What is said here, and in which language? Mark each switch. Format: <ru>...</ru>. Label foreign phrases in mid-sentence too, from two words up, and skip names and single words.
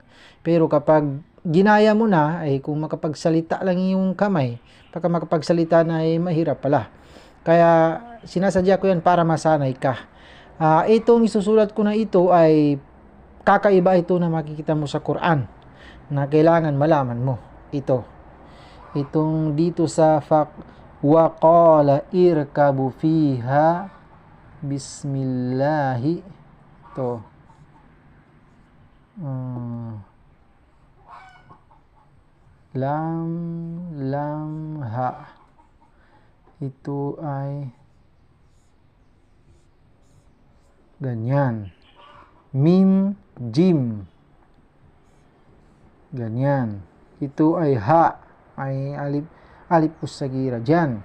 <tl>Pero kapag ginaya mo na ay kung makapagsalita lang yung kamay, pagka makapagsalita na ay mahirap pala. Kaya sinasadya ko yan para masanay ka. Itong isusulat ko na ito ay kakaiba ito na makikita mo sa Quran na kailangan malaman mo. Itong dito sa</tl> <ar>وقال اركبوا فيها بسم الله</ar> <tl>to lam ha, ito ay ganyan,</tl> <ar>ميم جيم</ar> <tl>ganyan, ito ay ha, ay</tl> <ar>ألف صغيرة</ar> <tl>dyan.</tl>